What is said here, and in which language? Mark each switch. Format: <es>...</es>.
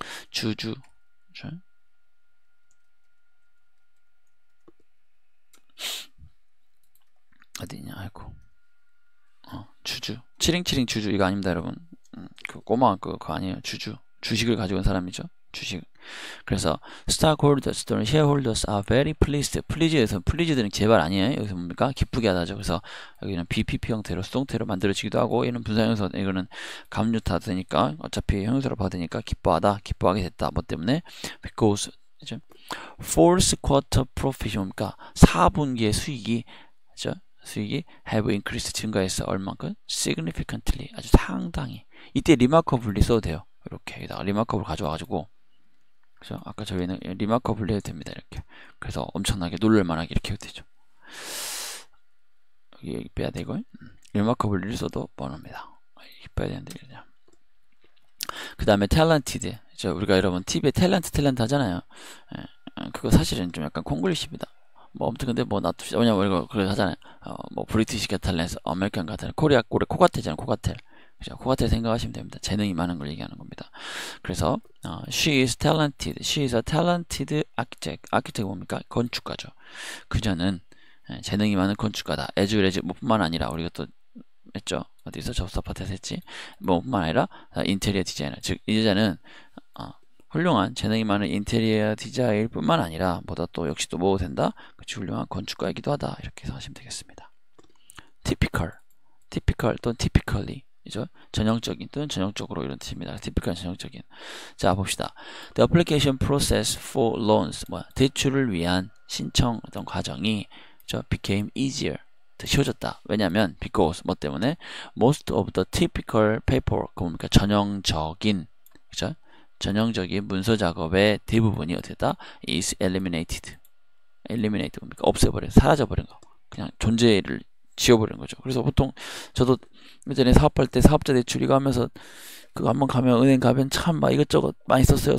<ko>주주. 그렇죠? 어디냐, 아이고. 주주. 치링치링 주주, 이거 아닙니다, 여러분. 그 꼬마, 그거 아니에요. 주식을 가지고 온 사람이죠. 주식. 그래서,</ko> <en>stockholders 또는 shareholders are very pleased.</en> <ko>pleased들은 제발 아니에요. 여기서 뭡니까? 기쁘게 하다죠. 그래서, 여기는 BPP 형태로, 수동태로 만들어지기도 하고, 얘는 분사형사, 이거는 감류타 되니까, 어차피 형용사로 받으니까 기뻐하다, 기뻐하게 됐다. 뭐 때문에? because, 그죠?</ko> <en>fourth quarter profit,</en> <ko>뭡니까? 4분기의 수익이, 그죠? 수익이</ko> <en>have increased</en> <ko>증가했어. 얼만큼? significantly 아주 상당히. 이때 remarkably 써도 돼요. 이렇게 여기다가 remarkable 가져와가지고 그죠? 아까 저희는 remarkably 해도 됩니다. 이렇게. 그래서 엄청나게 놀랄만하게 이렇게 해도 되죠. 여기 빼야 돼 이걸. remarkably를 써도 뻔합니다. 이렇게 빼야 되는데 그냥. 그 다음에 talented. 우리가 여러분 TV에 탤런트 하잖아요. 그거 사실은 좀 약간 콩글리시입니다. 뭐 아무튼 근데 뭐 나도 왜냐면 이거 그래 하잖아요. 뭐 브리티시 갓 탤런트, 아메리칸 갓 탤런트, 코리아 코가텔이잖아요. 코가텔. 그죠? 그 같아 생각하시면 됩니다. 재능이 많은 걸 얘기하는 겁니다.</ko> <en>그래서 she is talented. She is a talented architect.</en> <ko>architect 뭡니까? 건축가죠. 그녀는 재능이 많은 건축가다. as well as 뭐뿐만 아니라 우리가 또 했죠. 어디서 접수 파트에서 했지? 뭐뿐만 아니라 인테리어 디자이너. 즉 이 여자는 훌륭한 재능이 많은 인테리어 디자인일 뿐만 아니라 뭐다 또 역시 또 뭐 된다? 그치, 훌륭한 건축가이기도 하다. 이렇게 해서 하시면 되겠습니다. typical 또는 typically 이죠? 전형적인 또는 전형적으로 이런 뜻입니다. typical 전형적인. 자 봅시다.</ko> <en>The application process for loans</en> <ko>대출을 위한 신청 어떤 과정이</ko> <en>became easier</en> <ko>더 쉬워졌다. 왜냐하면</ko> <en>because</en> <ko>뭐 때문에</ko> <en>most of the typical paperwork</en> <ko>뭡니까? 전형적인 그죠? 전형적인 문서 작업의 대부분이 어떻다?</ko> <en>is eliminated.</en> <ko>eliminate 뭡니까? 없애버린, 사라져버린 거. 그냥 존재를 지워버리는 거죠. 그래서 보통 저도 예전에 사업할 때 사업자 대출 이거 하면서 그거 한번 가면 은행 가면 참 막 이것저것 많이 썼어요.</ko>